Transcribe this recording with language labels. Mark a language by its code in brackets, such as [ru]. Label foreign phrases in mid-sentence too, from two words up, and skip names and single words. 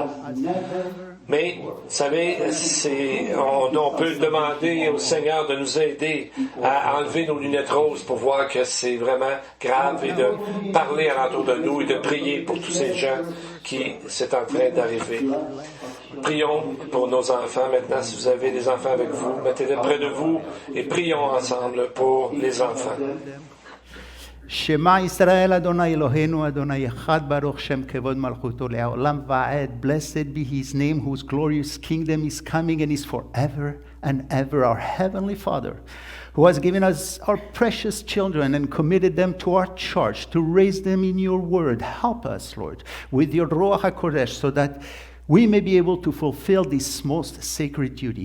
[fr] Mais, vous savez, on peut demander au Seigneur de nous aider à enlever nos lunettes roses pour voir que c'est vraiment grave et de parler alentour de nous et de prier pour tous ces gens qui c'est en train d'arriver. Prions pour nos enfants maintenant. Si vous avez des enfants avec vous, mettez-les près de vous et prions ensemble pour les enfants. [he] שמע ישראל אדוני אלוהינו אדוני אחד ברוך שם כבוד מלכותו לעולם ועד. [en] Blessed be His name, whose glorious kingdom is coming and is forever and ever. Our Heavenly Father, who has given us our precious children and committed them to our charge to raise them in your word. Help us, Lord, with your [he] רוח הקודש, [en] so that we may be able to fulfill this most sacred duty.